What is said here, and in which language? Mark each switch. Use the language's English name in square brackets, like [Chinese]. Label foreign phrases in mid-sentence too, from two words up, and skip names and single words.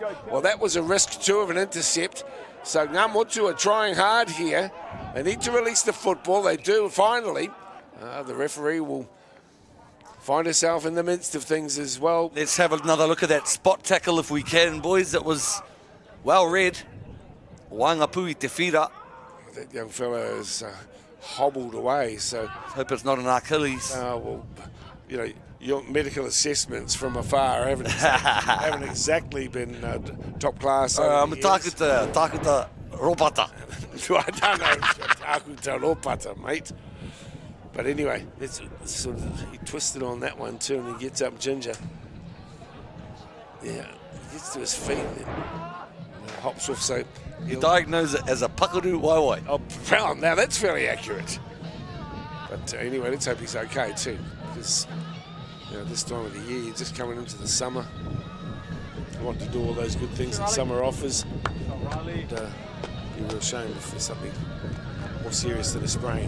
[English] Well, that was a risk too of an intercept. So Ngā motu are trying hard here. They need to release the football. They do finally. The referee will find herself in the midst of things as well. Let's have another look at that spot tackle if we can, boys. It was well read. [Māori] Wangapui te whira. [English] That young fella is hobbled away, so hope it's not an Achilles. Well, you know, your medical assessments from afar haven't exactly been top class. I'm a [Māori] takuta ropata. [English] I don't know, [Māori] takuta ropata, [English] mate. But anyway, it's sort of, he twisted on that one too, and he gets up ginger. Yeah, he gets to his feet and then hops off. So you diagnose it as a [Māori] pakaru waiwai. [English] Oh, well, now that's fairly accurate. But anyway, let's hope he's okay too, because you know, this time of the year, you're just coming into the summer. You want to do all those good things that summer offers. And, be a real shame if there's something more serious than a sprain.